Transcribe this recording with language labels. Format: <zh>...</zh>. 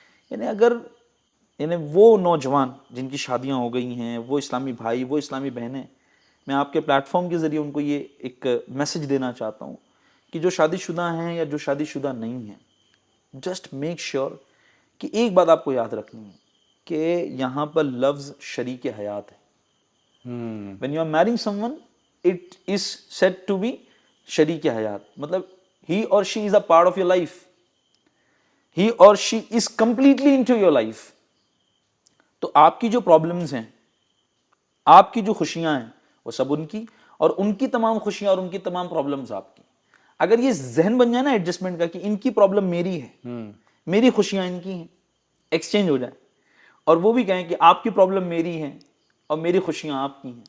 <ur>یعنی وہ نوجوان جن کی شادیاں ہو گئی ہیں, وہ اسلامی بھائی, وہ اسلامی بہنیں, میں آپ کے پلیٹ فارم کے ذریعے ان کو یہ ایک میسج دینا چاہتا ہوں کہ جو شادی شدہ ہیں یا جو شادی شدہ نہیں ہیں,</ur> <en>just make sure</en> <ur>کہ ایک بات آپ کو یاد رکھنی ہے کہ یہاں پر لفظ شریک حیات ہے.</ur> <en>when you are marrying someone it is said to be شریک حیات, مطلب he or she is a part of your life, he or she is completely into your life.</en> <ur>تو آپ کی جو پرابلمز ہیں, آپ کی جو خوشیاں ہیں, وہ سب ان کی, اور ان کی تمام خوشیاں اور ان کی تمام پرابلمز آپ کی. اگر یہ ذہن بن جائے نا ایڈجسٹمنٹ کا کہ ان کی پرابلم میری ہے, میری خوشیاں ان کی ہیں, ایکسچینج ہو جائے, اور وہ بھی کہیں کہ آپ کی پرابلم میری ہے اور میری خوشیاں آپ کی ہیں,</ur>